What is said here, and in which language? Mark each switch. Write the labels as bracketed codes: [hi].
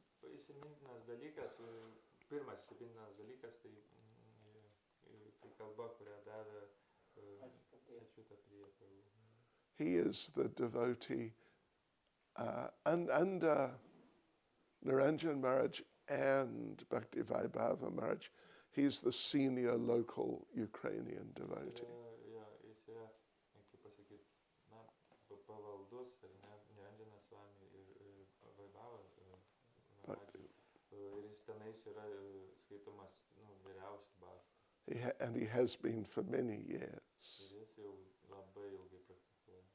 [lt] Įsimintinas dalykas, pirmas įsimintinas dalykas, tai kalba, kurią davė Achyutapriya Prabhu. [en] He is the devotee under Niranjan Maharaj and Bhakti Vaibhava Maharaj. He's the senior local Ukrainian devotee. [lt] Jis yra, kaip pasakyti, pavaldus, Niranjanas Swami ir Vaibhava Maharaj. Ir jis tenais yra skaitomas vyriausias bhaktas. [en] And he has been for many years. [lt] Ir jis jau labai ilgai praktikuoja.